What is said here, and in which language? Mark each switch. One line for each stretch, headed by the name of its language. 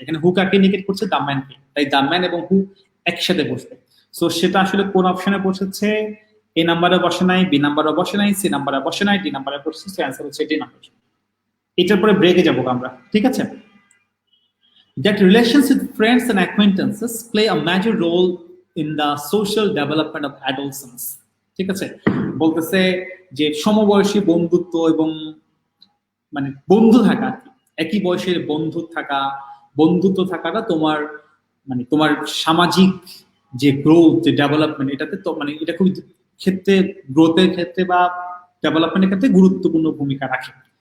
Bangla: এখানে হু কাকে ইন্ডিকেট করছে? দ্য ম্যানকে, তাই দ্য ম্যান এবং হু একসাথে বসবে। সো সেটা আসলে কোন অপশনে বসেছে? এ নাম্বারে বসে নাই, বি নাম্বারে বসে নাই, সি নাম্বারে বসে নাই, ডি নাম্বারে বসেছে, অ্যান্সার হচ্ছে ডি নাম্বার। এটার পরে ব্রেকে যাবো আমরা। ঠিক আছে,
English: that relations with friends and acquaintances play a major role in the social development of adolescence.
Bangla: ঠিক আছে, বলতেছে যে সমবয়সী বন্ধুত্ব এবং মানে বন্ধু থাকা আর কি, একই বয়সের বন্ধুত্ব থাকাটা তোমার মানে তোমার সামাজিক যে গ্রোথ, যে ডেভেলপমেন্ট, এটাতে তো মানে এটা খুব ক্ষেত্রে, গ্রোথের ক্ষেত্রে বা ডেভেলপমেন্টের ক্ষেত্রে গুরুত্বপূর্ণ ভূমিকা রাখে।